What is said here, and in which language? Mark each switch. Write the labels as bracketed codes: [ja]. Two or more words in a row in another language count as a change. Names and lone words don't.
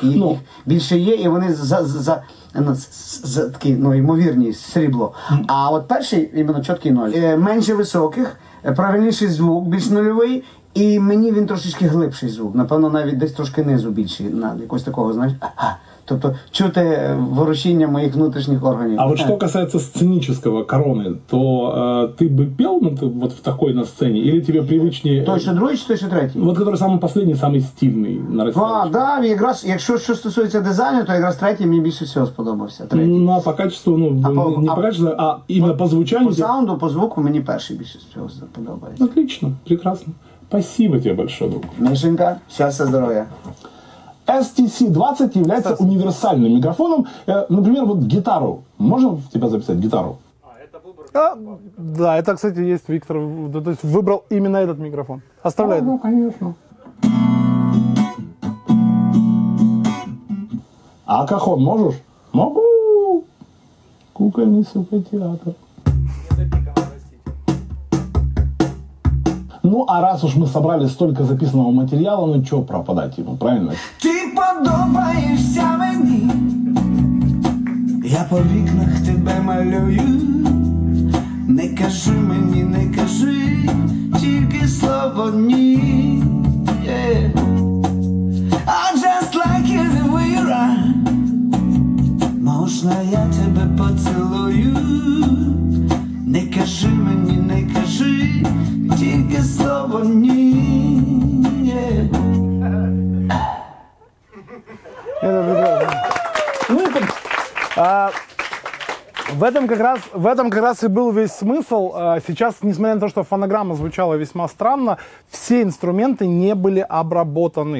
[uk] Їх більше є, і вони такі, ну, ймовірні, срібло. А от перший, іменно чіткий ноль. Менше високих, правильніший звук, більш нульовий, і мені він трошечки глибший звук. Напевно, навіть десь трошки низу більший, на якось такого, знаєш. Тобто чути ворушіння моїх внутрішніх органів. [ru] А вот что касается сценического короны, то ты бы пел вот в такой на сцене, или тебе привычнее... [uk] Той, що другий, чи той, що третій? [ru] Вот который самый последний, самый стильный на России. [uk] Да, якраз, якщо що стосується дизайну, то якраз третій мені більше всього сподобався. Третій. [ru] Ну, а по качеству, ну, не по качеству, а именно по звучанию... [uk] По саунду, по звуку мені перший більше всього сподобається. [ru] Отлично, прекрасно. Спасибо тебе большое, друг. [uk] Мишенька, щастя, здоров'я. [ru] STC-20 является универсальным микрофоном. Например, вот гитару. Можно в тебя записать гитару? Это выбор. Да, это, кстати, есть Виктор. То есть выбрал именно этот микрофон. Оставляй. Ну, конечно. А кахон можешь? Могу. Кукольный супертеатр. Ну, а раз уж мы собрали столько записанного материала, ну, чего пропадать ему, правильно? [uk] Ти подобаєшся мені, я по вікнах тебе малюю. Не кажи мені, не кажи, тільки слово ні. [en] I just like it the way you are. [uk] Можна я тебе поцілую? Не кажи мені, не кажи, тільки слово ні. [ru] Это прекрасно. Ну, это, в этом как раз и был весь смысл. Сейчас, несмотря на то, что фонограмма звучала весьма странно, все инструменты не были обработаны.